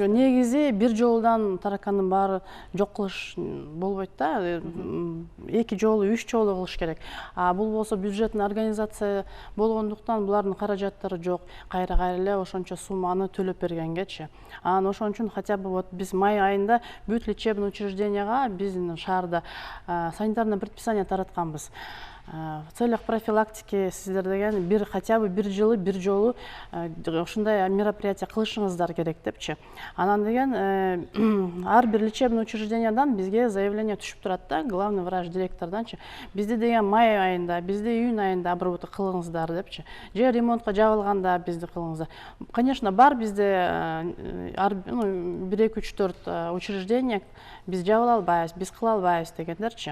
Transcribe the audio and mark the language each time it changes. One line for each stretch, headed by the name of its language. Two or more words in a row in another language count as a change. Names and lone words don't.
Kyrgyz: Жок, негизи бир жолудан таракандын баары жок кылыш болбойт да. 2 жолу, 3 жолу кылыш керек. Бул болсо бюджеттин организация болгондуктан булардын каражаттары жок. Кайра эле ошончо сумманы төлөп бергенгечи. Анан ошон үчүн
Russian: хотя бы вот
Kyrgyz: биз май айында бүт
Russian: лечебный учрежденияга
Kyrgyz: биздин шаарда
Russian: санитарное предписание
Kyrgyz: таратканбыз.
Russian: В целях профилактики
Kyrgyz: сиздер деген
Russian: хотя бы
Kyrgyz: бир жолу ушундай мероприятие кылышыңыздар керек депчи. Анан деген ар бир
Russian: лечебный учреждениядан
Kyrgyz: бизге заявление түшүп турат да,
Russian: главный врач
Kyrgyz: директорданчы. Бизде деген май айында, бизде июнь айында обработка кылыңыздар депчи. Же ремонтка жабылганда бизди кылыңыздар. Конечно, бар бизде 1, 2, 3, 4 учреждение биз жабыла албайбыз, биз кыла албайбыз дегендерчи.